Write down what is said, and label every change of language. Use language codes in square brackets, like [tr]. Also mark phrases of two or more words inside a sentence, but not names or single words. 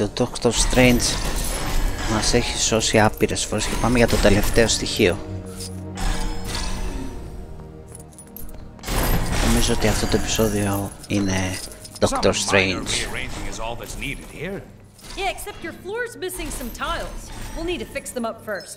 [el] Ο Dr. Strange μας έχει σώσει άπειρες φορές και πάμε για το τελευταίο στοιχείο. Νομίζω ότι αυτό το επεισόδιο είναι Dr. Strange. [en] Yeah, except your floor's missing some tiles. We'll need to fix them up first.